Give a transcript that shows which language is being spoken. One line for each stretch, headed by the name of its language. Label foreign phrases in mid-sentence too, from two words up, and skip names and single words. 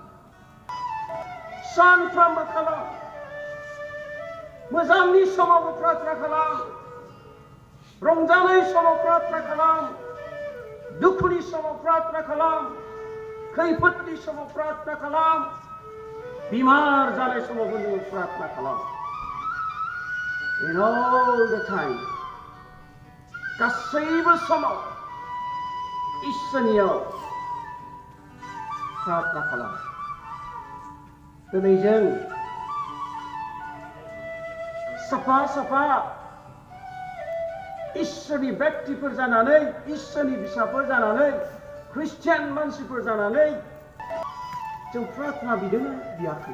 Bodo: सानफ्रामबो खालाम, मोजांनि समावबो प्रार्थना खालाम, रंजानाय समाव प्रार्थना खालाम, दुखुनि समाव प्रार्थना खालाम, खैफोदनि समाव प्रार्थना खालाम, बेमार जानाय समावबो नोङो प्रार्थना खालाम।
English: In all the time,
Bodo: गासैबो समाव इसोरनियाव प्रार्थना खालाम। दिनै जों साफा साफा इसोरनि व्यक्तिफोर जानानै, इसोरनि फिसाफोर जानानै, ख्रिस्टियान मानसिफोर जानानै जों प्रार्थना बिदोंना बियाखै?